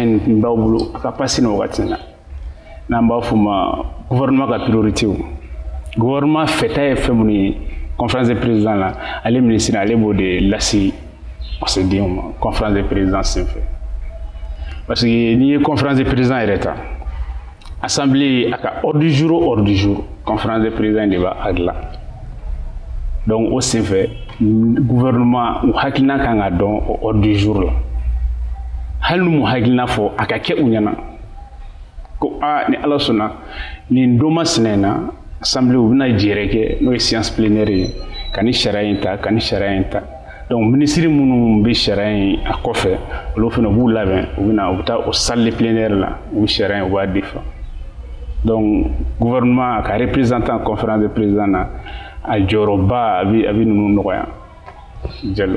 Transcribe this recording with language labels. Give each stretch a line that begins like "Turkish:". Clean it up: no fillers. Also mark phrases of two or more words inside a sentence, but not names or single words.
Bambara: in b'aw bolo a ka pasi nin wagati in na n'an b'a fɔ ma gouvernement ka priorité gouvernement fɛta ye fɛn minnu ye
French: conférence des présidents
Bambara: la ale ministre ale b'o de lase wasadenw ma
French: conférence des présidents
Bambara: senfɛ
French: parce que
Bambara: n'i ye
French: conférence des présidents
Bambara: yɛrɛ ta assemblée a ka
French: ordre du jour conférence des présidents
Bambara: de b'a dilan donc o senfɛ gouvernement u hakilina kan ka dɔn o
French: ordre du jour
Bambara: la hali n'u mu hakilina fɔ a ka kɛ u ɲɛna ko ni ala sɔnna nin don masina in na assemblée u bɛna jɛrɛ kɛ n'o ye
French: séance plénière
Bambara: ye ka ni sariya in ta ka ni sariya in ta
French: donc ministre
Bambara: minnu bɛ sariya in a kɔfɛ olu fana b'u labɛn u bɛ taa o
French: salle plénière
Bambara: la u bɛ sariya in u b'a
French: défend donc gouvernement
Bambara: ka
French: représentant conférence des présidents
Bambara: na a jɔyɔrɔba a bɛ ninnu nɔgɔya jalo.